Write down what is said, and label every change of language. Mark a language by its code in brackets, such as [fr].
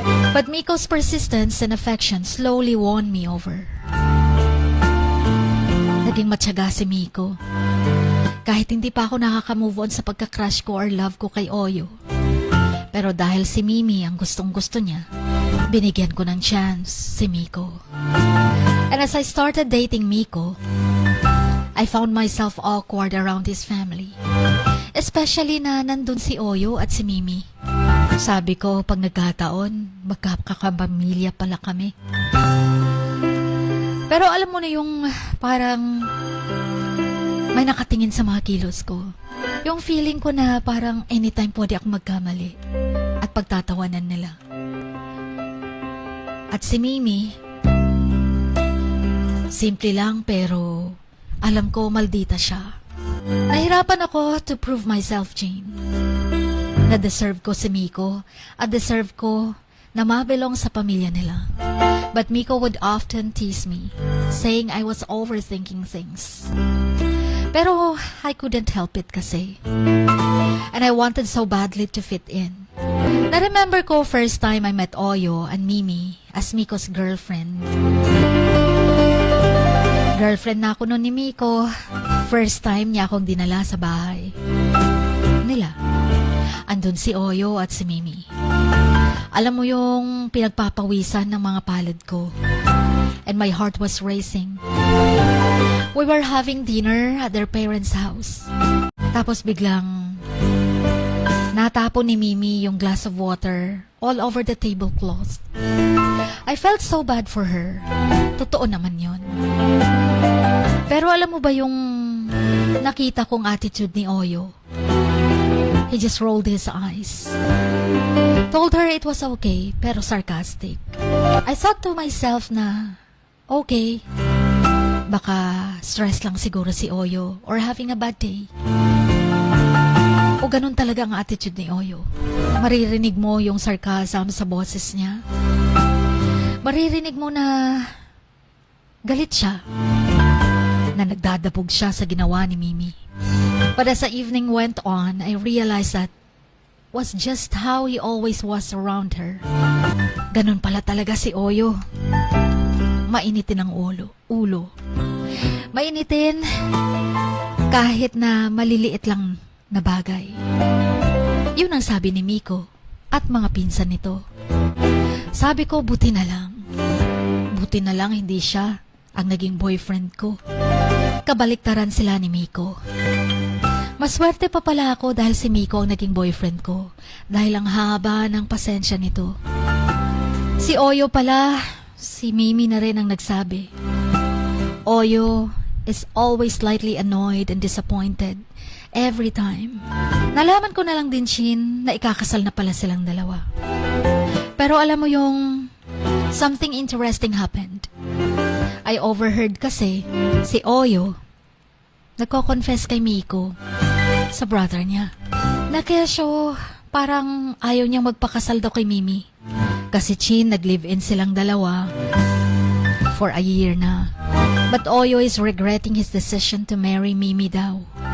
[en] But Miko's persistence and affection slowly won me over. [tl] Naging matyaga si Miko. Kahit hindi pa ako nakaka-move on sa pagka-crush ko or love ko kay Oyo. Pero dahil si Mimi ang gustong-gusto niya, binigyan ko ng chance si Miko. [en] And as I started dating Miko, I found myself awkward around his family. [tl] Especially na nandun si Oyo at si Mimi. Sabi ko, pag nagkataon, magkakapamilya pala kami. Pero alam mo na yung parang may nakatingin sa mga kilos ko. Yung feeling ko na parang anytime pwede ako magkamali at pagtatawanan nila. At si Mimi, simple lang pero alam ko maldita siya. Nahirapan ako [en] to prove myself, [tl] Jane. Na-deserve ko si Miko at deserve ko na mabilong sa pamilya nila. [en] But Miko would often tease me, saying I was overthinking things. Pero I couldn't help it kasi. And I wanted so badly to fit in. Na-remember ko first time I met Oyo and Mimi as Miko's girlfriend. [tl] Girlfriend na ako noon ni Miko. First time niya akong dinala sa bahay nila. Andun si Oyo at si Mimi. Alam mo yung pinagpapawisan ng mga palad ko. [en] And my heart was racing. We were having dinner at their parents' house. [tl] Tapos biglang natapon ni Mimi yung [en] glass of water all over the tablecloth. I felt so bad for her. [tl] Totoo naman yon. Pero alam mo ba yung nakita kong attitude ni Oyo? [en] He just rolled his eyes. Told her it was okay, pero sarcastic. I thought to myself na, okay, [tl] baka stress lang siguro si Oyo [en] or having a bad day. [tl] O ganun talaga ang attitude ni Oyo. Maririnig mo yung sarcasm sa boses niya. Maririnig mo na galit siya. Na nagdadabog siya sa ginawa ni Mimi. [en] But as the evening went on, I realized that was just how he always was around her. [tl] Ganun pala talaga si Oyo. Mainitin ang ulo. Mainitin kahit na maliliit lang na bagay. Yun ang sabi ni Miko at mga pinsan nito. Sabi ko, buti na lang. Buti na lang hindi siya ang naging boyfriend ko. Kabaliktaran sila ni Miko. Maswerte pa pala ako dahil si Miko ang naging boyfriend ko. Dahil ang haba ng pasensya nito. Si Oyo pala, si Mimi na rin ang nagsabi. [en] Oyo is always slightly annoyed and disappointed every time. [tl] Nalaman ko na lang din, Shin, na ikakasal na pala silang dalawa. Pero alam mo yung [en] something interesting happened. I overheard [tl] kasi si Oyo nagko-confess kay Miko sa brother niya. Na kesyo parang ayaw niyang magpakasal daw kay Mimi. Kasi Chin, nag-live-in silang dalawa [en] for a year [tl] na. [en] But Oyo is regretting his decision to marry Mimi daw.